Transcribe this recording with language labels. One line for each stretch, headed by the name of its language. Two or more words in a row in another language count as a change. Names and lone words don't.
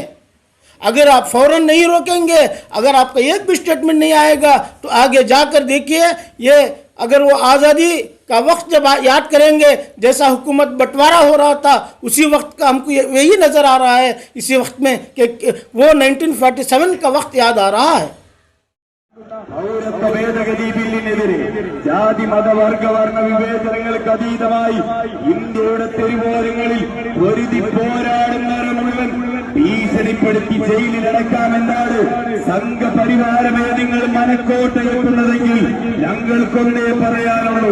Hindi: अगर आप फ़ौरन नहीं रोकेंगे, अगर आपका एक भी स्टेटमेंट नहीं आएगा, तो आगे जाकर देखिए, ये अगर वो आज़ादी का वक्त जब याद करेंगे, जैसा हुकूमत बंटवारा हो रहा था, उसी वक्त का हमको यही नज़र आ रहा है इसी वक्त में कि वो 1947 का वक्त याद आ रहा है।
Malayalam: പൗരത്വ ഭേദഗതി ബില്ലിനെതിരെ ജാതി മതവർഗ വർണ്ണ വിവേചനങ്ങൾക്ക് അതീതമായി ഇന്ത്യയുടെ തെരുവോരങ്ങളിൽ പൊരുതി പോരാടുന്നവരെ മുഴുവൻ ഭീഷണിപ്പെടുത്തി ജയിലിലടക്കാമെന്നാണ് സംഘപരിവാരമേ നിങ്ങൾ മനക്കോട്ടയെത്തുന്നതെങ്കിൽ ഞങ്ങൾക്കൊന്നേ പറയാനുള്ളൂ.